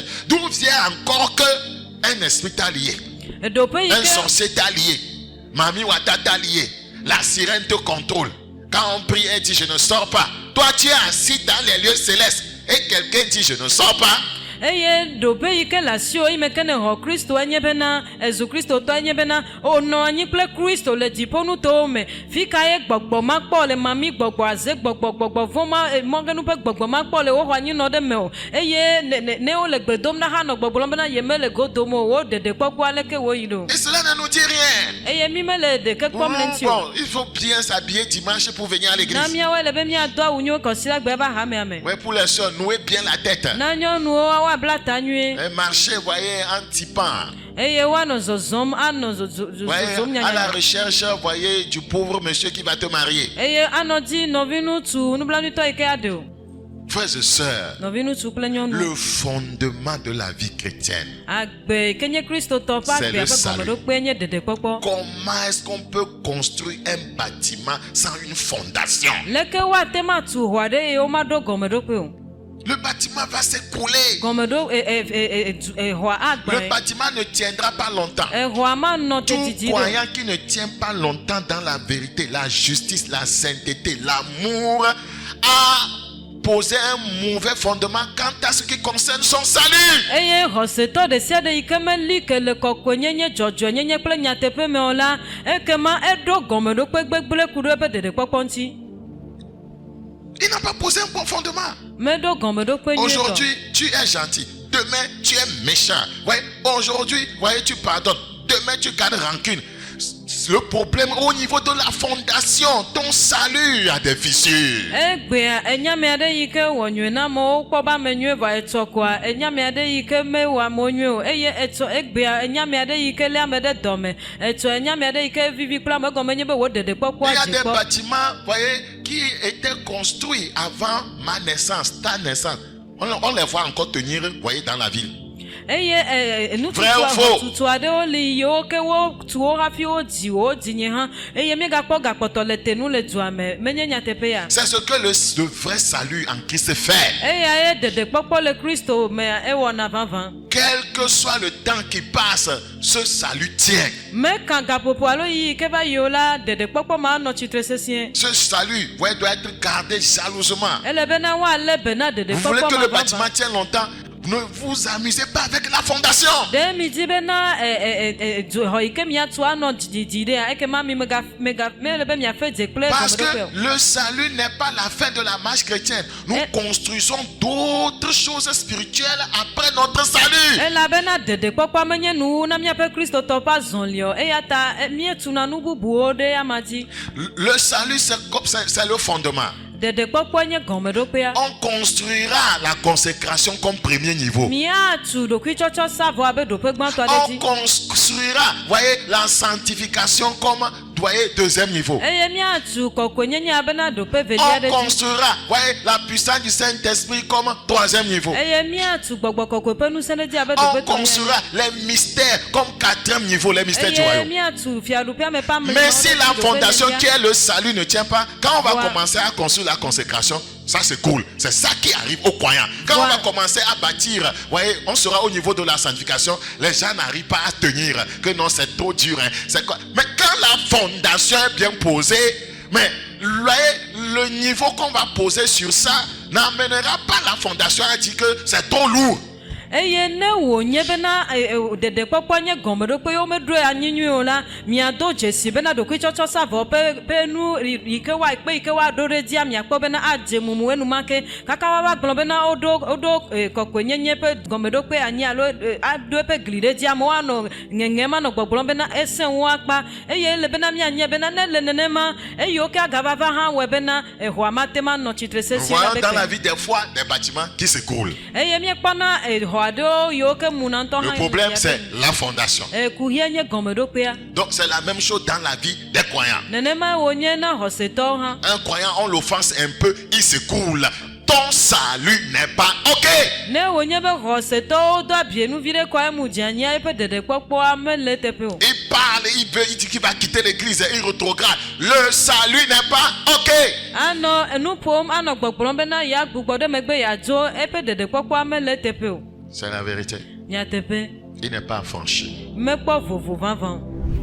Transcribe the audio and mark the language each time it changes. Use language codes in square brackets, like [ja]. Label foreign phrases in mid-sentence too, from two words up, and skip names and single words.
[fr] D'où vient encore que un esprit t'a lié? [ee] Eɖoƒe yi [fr] Un [ee] ke [fr] sorcier t'a lié. Mamie Wata t'a lié. La sirène te contrôle. Quand on prie, elle dit je ne sors pas. Toi, tu es assis dans les lieux célestes. Et quelqu'un dit je ne sors pas. [ee] eye ɖoƒe yi ke le asiwo yi me ke ne xɔ Kristo enye bena ezu kristotɔ enye bena wònɔ anyi kple Kristo le dziƒonutowo me fi ka ye gbɔgbɔ ma kpɔ le mami gbɔgbɔ aze gbɔgbɔ vɔ ma mɔgenu ƒe gbɔgbɔ ma kpɔ le woxɔ anyi nɔ ɖe me o eye ne wole gbe dom na hã nɔ gbɔgblɔm bena yemele go dom o wo ɖeɖekpɔkpɔ aleke woyi ɖo [fr] Et cela ne nous dit rien. [ee] eye mi mele ɖeke kpɔm le ŋuti o [fr] Bon, il faut bien s'habiller dimanche pour venir à l'église. [ee] na miawoe le be miado awu nyuiwo kɔsi la gbe va hamea me [fr] Ouais, pour les soeurs, nouez bien la tête. [ee] na nyɔnuwo woabla ta nyuie [fr] Et marchez, voyez, en typant. [ee] eye woanɔ zɔzɔm anɔ zɔzɔm [fr] Voyez, à la [ee] nyanya [fr] recherche, voyez, du pauvre monsieur qui va te marier. [ee] eye anɔ dzi nɔvi ŋutsu nublanuitɔ yi ke aɖe o [fr] Frères et sœurs, [ee] nɔvi ŋutsu kple nyɔnu [fr] le fondement de la vie chrétienne, [ee] agbe yi ke nye kristotɔ ƒe [fr] C'est le [ee] agbe ƒe [fr] salut. [ee] gɔmeɖokpe nye ɖeɖekpɔkpɔ [fr] comment est-ce qu'on peut construire un bâtiment sans une fondation? [ee] leke woate ma tu xɔ aɖe eye womaɖo gɔmeɖokpe o [fr] Le bâtiment va s'écrouler. [ee] gɔmeɖo xɔa [fr] Le [ee] agbe [fr] bâtiment ne tiendra pas longtemps. [ee] xɔa manɔ [fr] Tout [ee] tedidi ɖo [fr] croyant qui ne tient pas longtemps dans la vérité, la justice, la sainteté, l'amour, a posé un mauvais fondement quant à ce qui concerne son salut. [ee] eye xɔsetɔ ɖe sia ɖe yi ke meli ke le kɔkɔenyenye dzɔdzɔenyenye kple nyateƒe me o la ekema eɖo gɔmeɖokpe gbegblẽ ku ɖe eƒe ɖeɖekpɔkpɔ ŋuti [fr] Il n'a pas posé un bon fondement. [ee] meɖo gɔmeɖokpe nyuietɔ [fr] Aujourd'hui, tu es gentil. Demain, tu es méchant. Ouais, aujourd'hui, voyez, tu pardonnes. Demain, tu gardes rancune. Le problème au niveau de la fondation, ton salut a des fissures. [ee] egbea enyame aɖe yi ke wɔ nyuie na amewo kpɔ be ame nyuie vɔ etsɔ koa enyame aɖe yi ke mewɔ amewo nyuie o eye etsɔ egbea enyame aɖe yi ke lé ame ɖe dɔme etsɔ enyame aɖe yi ke vivi kple ame egɔme nye be wò ɖeɖekpɔkpɔa [fr] Il y a [ee] dzi [fr] des [ee] kpɔ [fr] bâtiments, voyez, qui étaient construits avant ma naissance, ta naissance. On les voit encore tenir, voyez, dans la ville. [ee] eye [fr] Vrai ou faux? [ee] nututu aɖewo li yiwo ke wotu wo hafi wodzi nye hã eye míegakpɔ gakpɔtɔ le tenu le dua me menye nyateƒe ya [fr] C'est ce que le vrai salut en Christ fait. [ee] eya ye ɖeɖekpɔkpɔ le Kristo me ewɔna vavã [fr] Quel que soit le temps qui passe, ce salut tient. [ee] meka gaƒoƒo alo yi ke va yi o la ɖeɖekpɔkpɔ ma anɔ tsitre sesĩe [fr] Ce salut, voyez, doit être gardé jalousement. [ee] ele bena woalé be na [fr] Vous voulez [ee] ɖeɖekpɔkpɔ [fr] que [ee] ma le vavã [fr] bâtiment tienne longtemps? Ne vous amusez pas avec la fondation. [ee] ɖe mi di bena xɔ yi ke miatu anɔ didi ɖea ekema mi mele be miafe dze kple [fr] Parce que [ee] gɔmeɖokpe o [fr] le salut n'est pas la fin de la marche chrétienne. Nous construisons d'autres choses spirituelles après notre salut. [ee] elabena ɖeɖekpɔkpɔ menye nuwu na miaƒe kristotɔ ƒe azɔli o eya ta mietuna nu bubuwo ɖe ama dzi [fr] Le salut, c'est le fondement. [ee] ɖeɖekpɔkpɔ nye gɔmeɖokpea [fr] On construira la consécration comme premier niveau. [ee] miatu ɖokuitsɔtsɔ sa vɔ abe ɖoƒe gbãtɔ aɖe [fr] On [ee] dzi [fr] construira, voyez, la sanctification comme voyez, deuxième niveau. [ee] eye miatu kɔkɔnyenye bena ɖoƒe velia [fr] On [ee] ɖe dzi. [fr] construira, voyez, la puissance du Saint-Esprit comme troisième niveau. [ee] eye miatu gbɔgbɔ kɔkɔe ƒe ŋusẽ ɖe dzi abe [fr] On [ee] ɖoƒe [fr] construira les mystères comme quatrième niveau, les mystères du [ee] eye [fr] royaume. [ee] miatu fiaɖuƒea me ƒe amewo [fr] Mais si la [ee] ɖe [fr] fondation [ee] ɖoƒe [fr] qui est le salut ne tient pas, quand on va Voilà. commencer à construire la consécration, ça c'est cool. C'est ça qui arrive aux croyants. Quand Voilà. on va commencer à bâtir, voyez, on sera au niveau de la sanctification, les gens n'arrivent pas à tenir. Que non, c'est trop dur. Hein. C'est quoi? Mais quand la fondation est bien posée, mais voyez, le niveau qu'on va poser sur ça n'amènera pas la fondation à dire que c'est trop lourd. [ee] eye ne wònye bena ɖeɖekpɔkpɔ nye gɔmeɖokpe ye womeɖoe anyi nyuie o la miado dzesi bena ɖokuitsɔtsɔ sa vɔ ƒe nu yi ke woakpe yi ke woaɖo ɖe dzia miakpɔ bena adze mumu enumake kaka woava gblɔ bena woɖo kɔkɔenyenye ƒe gɔmeɖokpe anyi alo aɖo eƒe gli ɖe dzi amewo anɔ ŋeŋem anɔ gbɔgblɔm bena esẽ wo akpa eye ele bena mianye bena ne le nenema eyiwo ke agavava hã wɔe bena exɔa mate ma nɔ tsitre [fr] Nous [ee] sesie [fr] voyons la dans la [ee] ɖeke [fr] vie des fois des bâtiments qui s'écroulent. [ee] eye miekpɔna xɔ aɖewo yiwo ke muna ŋutɔ [fr] Le [ee] hã [fr] problème c'est la fondation. [ee] kuhia nye gɔmeɖokpea. [fr] Donc c'est la même chose dans la vie des croyants. [ee] Nenema wònye na xɔsetɔwo hã. [fr] Un croyant, on l'offense un peu, il s'écoule. Ton salut n'est pas OK. [ee] Ne wònye be xɔsetɔwo do abienu vi ɖe kɔ emu dziania eƒe ɖeɖekpɔkpɔa mele teƒe o. [fr] Il parle, il dit qu'il va quitter l'église, il rétrograde. Le salut n'est pas OK. [ee] Anɔ enu ƒom anɔ gbɔgblɔm bena yeagbugbɔ ɖe megbe yeadzo eƒe ɖeɖekpɔkpɔa mele teƒe o. [fr] C'est la vérité. [ee] Nyateƒe [fr] Il n'est pas affranchi. [ee] mekpɔ vovo vavã o.